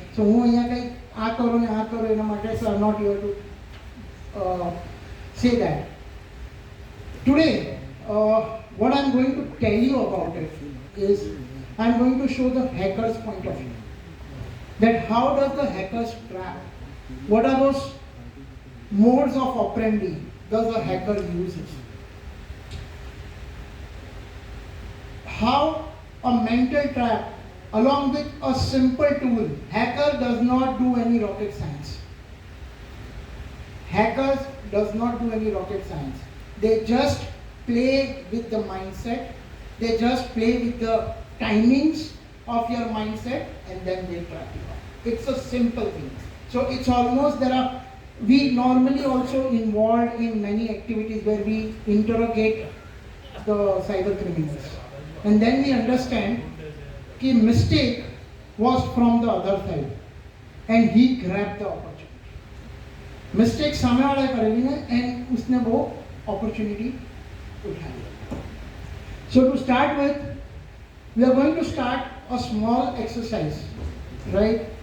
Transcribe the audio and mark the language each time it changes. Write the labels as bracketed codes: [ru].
[gu] સો હું અહીંયા કંઈ આ કરો ને આ કરો એના માટે [en] so I am not here to say that. Today, what I am going to tell you about it is I am going to show the hacker's point of view. That how does the hackers trap? What are those modes of operandi does a hacker uses? How a mental trap along with a simple tool. Hacker does not do any rocket science. Hackers does not do any rocket science. They just play with the mindset. They just play with the timings of your mindset and then they trap you up. It's a simple thing. So it's almost we normally also involved in many activities where we interrogate the cyber criminals. And then we understand कि mistake was from the other side and he grabbed the opportunity. [hi] Mistake सामने वाला करेगी ना and उसने वो opportunity उठा लिया. [en] So to start with, we are going to start a small exercise, right?